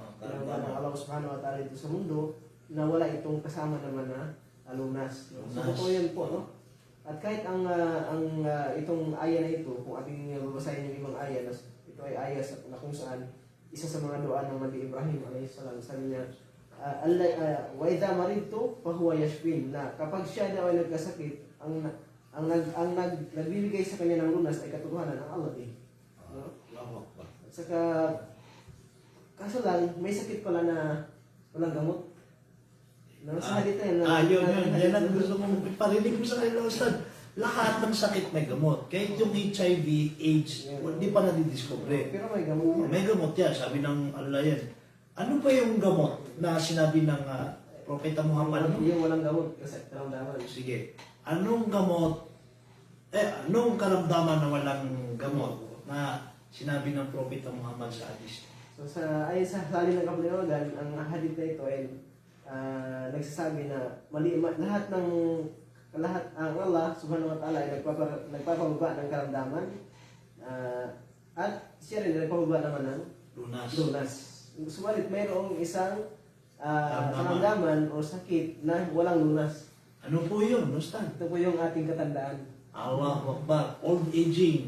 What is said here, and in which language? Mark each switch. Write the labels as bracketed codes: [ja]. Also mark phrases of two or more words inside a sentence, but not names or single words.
[tl] Tinawan ng [ar] الله سبحانه وتعالى [tl] dito sa mundo, na wala itong kasama naman na lunas. No? So totoo yan po, no? At kahit itong aya na ito, kung ating babasahin yung ibang aya, ito ay aya na kung saan isa sa mga doa ng Nabi Ibrahim [ar] عليه السلام, [tl] sabi niya, [ar] وإذا مرضت فهو يشفين, [tl] na kapag siya daw ay nagkasakit, ang nagbibigay sa kanya ng lunas ay katotohanan ang Allah din. No? [ar] الله أكبر. [tl] At saka, kaso lang, may sakit pala na walang gamot. No, sa hadith na yun. Yan ang gusto kong iparinig mo sa kanila, Ustad. Lahat ng sakit may gamot. Kahit yung HIV, AIDS, hindi pa nadidiscover. Pero may gamot yan. May gamot yan, sabi ng Allah yan. Ano pa yung gamot na sinabi ng Propeta Muhammad? Yung walang gamot, kasi karamdaman. Sige. Anong gamot, anong karamdaman na walang gamot na sinabi ng Propeta Muhammad sa hadith? So ayon sa salin ng kapaliwagan, ang hadith na ito ay nagsasabi na lahat ang [ar] الله سبحانه وتعالى [tl] ay nagpapababa ng karamdaman, at siya rin nagpapababa naman ng lunas. Subalit mayroong isang karamdaman o sakit na walang lunas. Ano po yun, Ustad? Ito po yung ating katandaan. [ar] الله أكبر, [en] old aging.